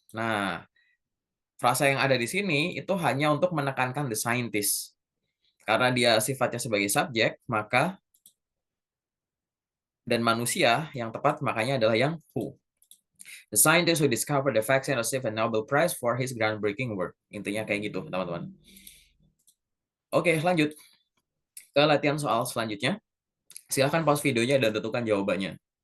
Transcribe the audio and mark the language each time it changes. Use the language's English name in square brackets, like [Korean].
[Indonesian] Nah, frasa yang ada di sini itu hanya untuk menekankan the scientist. Karena dia sifatnya sebagai subjek, maka dan manusia yang tepat makanya adalah yang who. [English] The scientist who discovered the vaccine received a Nobel Prize for his groundbreaking work. [Indonesian] Intinya kayak gitu, teman-teman. Oke, lanjut ke latihan soal selanjutnya. Silahkan pause videonya dan tentukan jawabannya.